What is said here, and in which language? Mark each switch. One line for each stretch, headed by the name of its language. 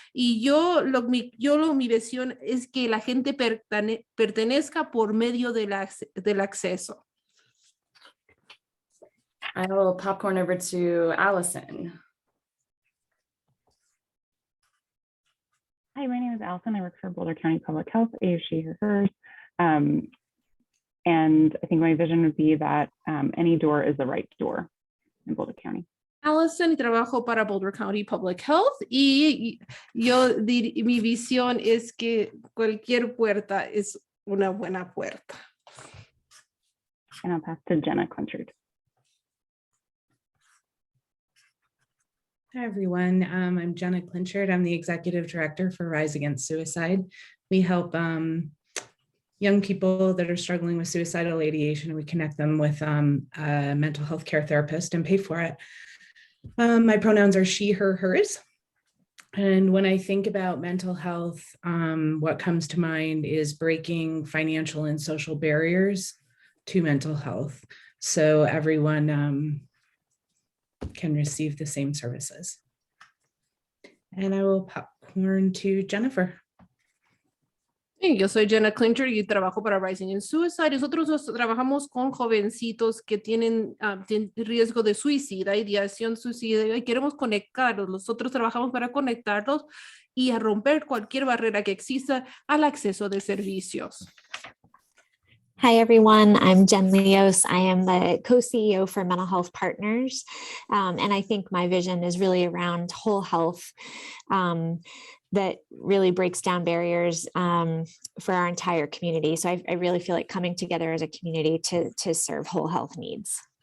Spanish: Y mi visión es que la gente pertenezca por medio del acceso.
English: I will popcorn over to Allison. Hi, my name is Allison. I work for Boulder County Public Health, A, she, her, hers. And I think my vision would be that any door is the right door in Boulder County.
Spanish: Allison, y trabajo para Boulder County Public Health, y mi visión es que cualquier puerta es una buena puerta.
English: And I'll pass to Jenna Clinchard. Hi, everyone. I'm Jenna Clinchard. I'm the executive director for Rise Against Suicide. We help young people that are struggling with suicidal ideation, and we connect them with a mental health care therapist and pay for it. My pronouns are she, her, hers. And when I think about mental health, what comes to mind is breaking financial and social barriers to mental health, so everyone can receive the same services. And I will popcorn to Jennifer.
Spanish: Sí, yo soy Jenna Clincher y trabajo para Rising in Suicide. Nosotros trabajamos con jovencitos que tienen riesgo de suicida, ideación suicida, y queremos conectarlos. Nosotros trabajamos para conectarlos y a romper cualquier barrera que exista al acceso de servicios.
English: Hi, everyone. I'm Jen Leos. I am the co-CEO for Mental Health Partners. And I think my vision is really around whole health that really breaks down barriers for our entire community. So I really feel like coming together as a community to serve whole health needs.